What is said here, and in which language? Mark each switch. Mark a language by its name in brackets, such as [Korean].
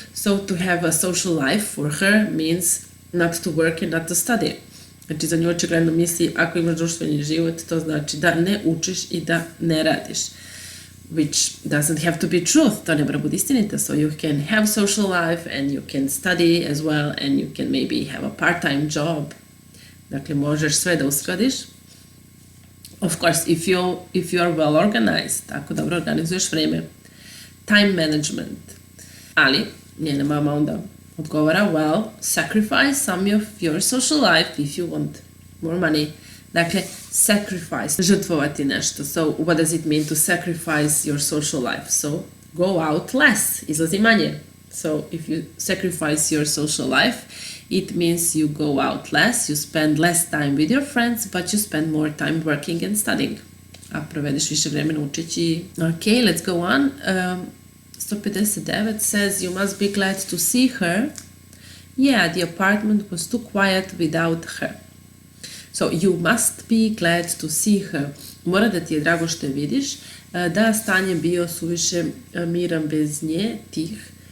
[English] So to have a social life for her means not to work and not to study. [Serbian] Znači za nju očigledno misli ako imaš društveni život, to znači da ne učiš I da ne radiš. [English] Which doesn't have to be truth, [Serbian] to ne mora biti istinita. [English] So you can have social life and you can study as well and you can maybe have a part-time job. [Serbian] Dakle, možeš sve da uskladiš. [English] Of course, if you are well organized, [Serbian] tako dobro organizuješ vreme. [English] Time management. [Serbian] Ali, njena mama onda odgovara, [English] well, sacrifice some of your social life if you want more money. [Serbian] Dakle, sacrifice, žrtvovati nešto. [English] So, what does it mean to sacrifice your social life? So, go out less, [Serbian] izlazi manje. [English] So, if you sacrifice your social life, it means you go out less, you spend less time with your friends, but you spend more time working and studying. [Serbian] A provedeš više vremena učeći. [English] Okay, let's go on. 159 says, you must be glad to see her. Yeah, the apartment was too quiet without her. So, you must be glad to see her. [Serbian] Mora da ti je drago što je vidiš, da stanje bio suviše miran bez nje, tih.